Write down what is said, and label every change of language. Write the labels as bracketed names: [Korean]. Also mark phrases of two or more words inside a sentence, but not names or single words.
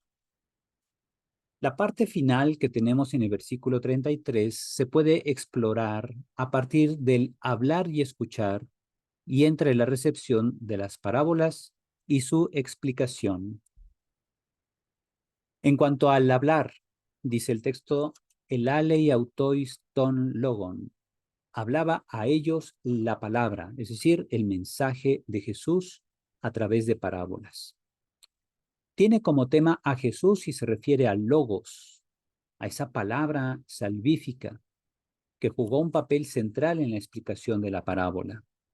[Spanish] La parte final que tenemos en el versículo 33 se puede explorar a partir del hablar y escuchar y entre la recepción de las parábolas y su explicación. En cuanto al hablar, dice el texto, [Greek] ἐλάλει αὐτοῖς τὸν λόγον, [Spanish] hablaba a ellos la palabra, es decir, el mensaje de Jesús a través de parábolas. Tiene como tema a Jesús y se refiere al logos, a esa palabra salvífica que jugó un papel central en la explicación de la parábola.